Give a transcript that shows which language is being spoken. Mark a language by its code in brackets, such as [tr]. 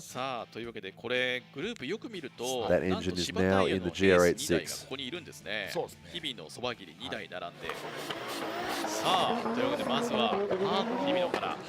[ja] さあというわけでこれグループよく見ると [en] That engine is now in the GR86. [ja] ここにいるんですね。日々のそば切り2台並んで。さあというわけでまずは日々のから。